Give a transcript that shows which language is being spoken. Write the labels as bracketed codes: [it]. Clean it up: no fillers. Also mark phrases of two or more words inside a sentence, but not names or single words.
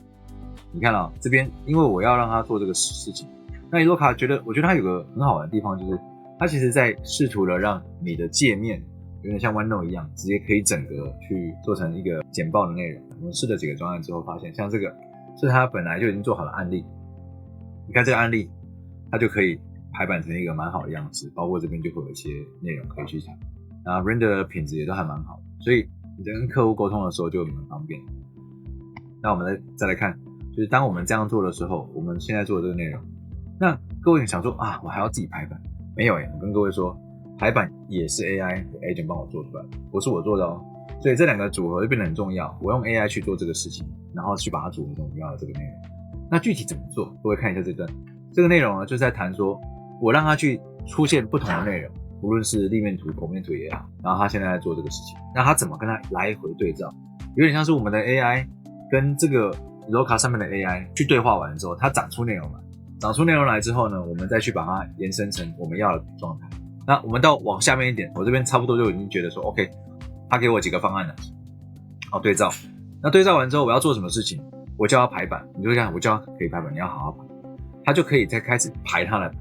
[zh] 你看這邊因為我要讓他做這個事情，那Eloka我覺得它有個很好玩的地方，就是它其實在試圖的讓你的界面有點像 OneNote 一樣，直接可以整個去做成一個簡報的內容。我們試了幾個專案之後，發現像這個是它本來就已經做好的案例。你看這個案例，它就可以排版成一個蠻好的樣子，包括這邊就會有一些內容可以去講，然後 render 的品質也都還蠻好的，所以你在跟客戶溝通的時候就很方便。那我們再來看，就是當我們這樣做的時候，我們現在做的這個內容，那各位想說我還要自己排版？沒有我跟各位說，排版也是 AI 的 agent 幫我做出來的，不是我做的所以這兩個組合就變得很重要。我用 AI 去做這個事情，然後去把它組合成我要的這個內容。那具體怎麼做？各位看一下這段，這個內容呢，就是在談說，我讓它去出現不同的內容，無論是立面圖、剖面圖也好，然後它現在在做這個事情，那它怎麼跟它來回對照？有點像是我們的 AI 跟這個 Eloka 上面的 AI 去對話完之後，它長出內容來，长出內容來之後呢，我們再去把它延伸成我們要的狀態。那我們到往下面一點，我這邊差不多就已經覺得說 OK， 他給我幾個方案了，好對照。那对照完之後我要做什麼事情？我叫他排版，你就讲我叫他可以排版，你要好好排，他就可以再開始排他的版。